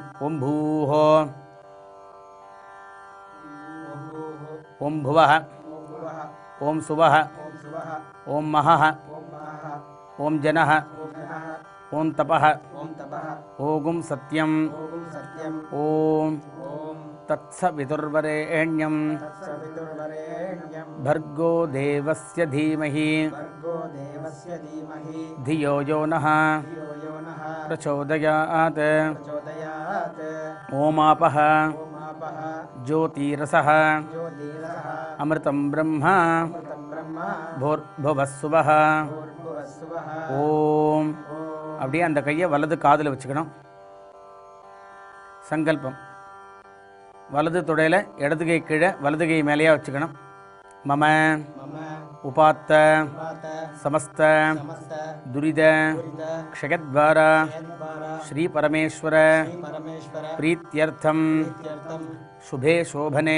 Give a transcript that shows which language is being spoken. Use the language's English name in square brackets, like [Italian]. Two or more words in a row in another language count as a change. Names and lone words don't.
[Sanskrit] ओम् भूः, ओम् भुवः, ओम् सुवः, ओम् महः, ओम् जनः, ओम् तपः, ओगुम् सत्यम्, ओम् तत्सवितुर्वरेण्यम् भर्गो देवस्य धीमहि धियो यो नः प्रचोदयात्. ओमापः ज्योतिरसः अमृतं ब्रह्म भूर्भुवस्सुवः. ஓம். [Tamil] அப்படியே அந்த கையை வலது காதில் வச்சுக்கணும். சங்கல்பம். வலது தொடையில் இடது கை கீழே வலது கை மேலேயே வச்சுக்கணும். [Sanskrit] मम उपात्त समस्त दुरित क्षयद्वार श्री परमेश्वर प्रीत्यर्थम् शुभे शोभने